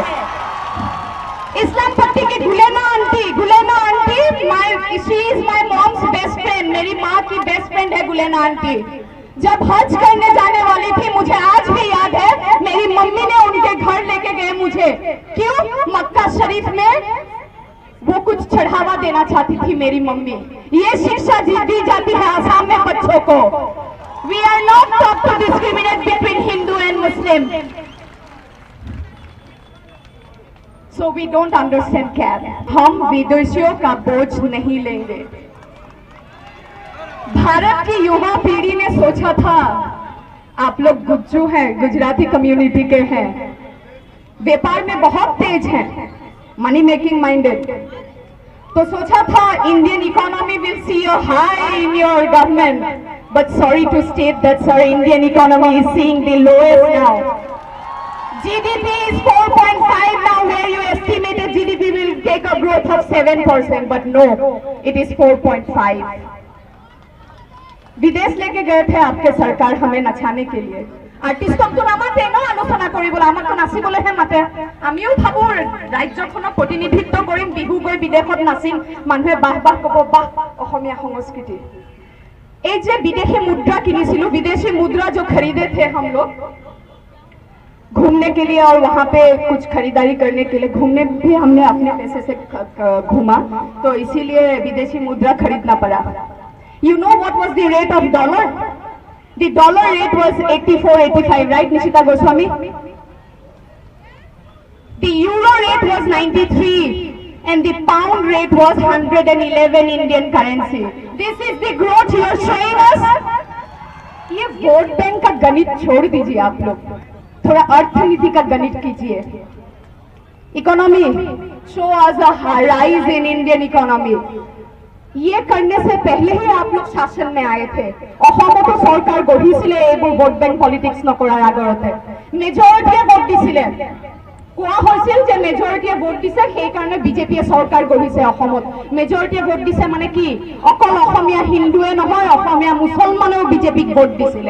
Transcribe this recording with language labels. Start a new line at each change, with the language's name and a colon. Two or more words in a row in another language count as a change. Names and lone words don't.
Hindi: इस्लाम पट्टी की गुलेना आंटी,
English: she is my mom's best friend,
Hindi: मेरी माँ की
English: best friend
Hindi: है गुलेना आंटी। जब हज करने जाने वाली थी, मुझे आज भी याद है, मेरी मम्मी ने उनके घर लेके गए मुझे। क्यों? मक्का शरीफ में वो कुछ चढ़ावा देना चाहती थी मेरी मम्मी। ये शिक्षा दी जाती है आसाम में बच्चों को।
English: We are not taught to discriminate between Hindu and Muslim, so we don't understand CAB.
Hindi: हम विदेशियों का बोझ नहीं लेंगे। भारत की युवा पीढ़ी ने सोचा था, आप लोग गुज्जू हैं, गुजराती कम्युनिटी के हैं, व्यापार में बहुत तेज हैं,
English: money making minded,
Hindi: तो सोचा था
English: Indian economy will see a high in your government, but sorry to state that sir, Indian economy is seeing the lowest now. GDP is 4.5 now, where you estimated GDP will take a growth of 7%, but no, it is 4.5.
Hindi: विदेश लेके गए थे आपके सरकार हमें नचाने के लिए।
Assamese: আৰ্টিষ্টক তো নামাতে ন আলোচনা কৰিবলৈ, আমাক নাচিবলৈহে মাতে। আমিও ভাবো ৰাজ্যখনক প্ৰতিনিধিত্ব কৰিম, বিহু গৈ বিদেশত নাচিম, মানুহে বাহ বাহ ক'ব, বাহ অসমীয়া সংস্কৃতি। এই যে বিদেশী মুদ্ৰা কিনিছিলো,
Hindi: विदेशी मुद्रा जो खरीदे थे हम लोग घूमने के लिए और वहाँ पे कुछ खरीदारी करने के लिए, घूमने भी हमने अपने पैसे से घूमा, तो इसीलिए विदेशी मुद्रा खरीदना पड़ा।
English: You know what was the rate of dollar? The dollar rate was 84-85, right, Nishita Goswami? The euro rate was 93 and the pound rate was 111 Indian currency. This is the growth you are showing us.
Hindi: ये
English: vote bank
Hindi: का गणित छोड़ दीजिए आप लोग, थोड़ा अर्थनीति का गणित कीजिए।
English: Economy show us a rise in Indian economy.
Hindi: ये करने से पहले ही आप लोग शासन में आए थे।
Assamese: অসমতো सरकार গঢ়িছিলে এইবোৰ
English: vote bank politics
Assamese: নকৰাৰ আগতে। মেজৰিটিয়ে ভোট দিছিলে, কোৱা হৈছিল যে মেজৰিটিয়ে ভোট দিছে সেইকাৰণে বিজেপিয়ে চৰকাৰ গঢ়িছে অসমত। মেজৰিটিয়ে ভোট দিছে মানে কি? অকল অসমীয়া হিন্দুৱে নহয়, অসমীয়া মুছলমানেও বিজেপিক ভোট দিছিলে।